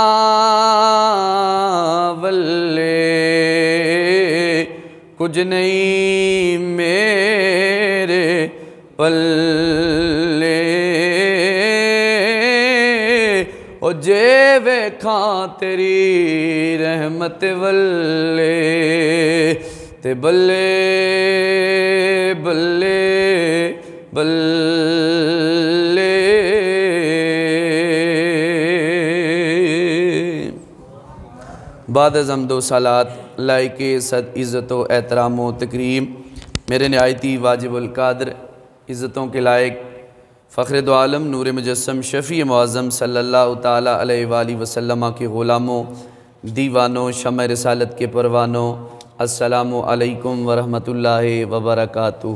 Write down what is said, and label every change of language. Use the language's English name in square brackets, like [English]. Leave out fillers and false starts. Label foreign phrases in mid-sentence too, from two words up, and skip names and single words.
[Punjabi] ولے کچھ نہیں میرے پلے او جے ویکھاں تیری رحمت ولے تے بلے بلے [Urdu] بلے بعد از حمد و صلات لائق صد عزت و احترام و تکریم میرے نہایتی واجب القدر عزتوں کے لائق فخر دو عالم نور مجسم شفیع معظم [Arabic] صلی اللہ تعالیٰ علیہ وآلہ وسلم [Urdu] کے غلاموں دیوانوں شمع رسالت کے پروانوں [Arabic] السلام علیکم ورحمۃ اللہ وبرکاتہ۔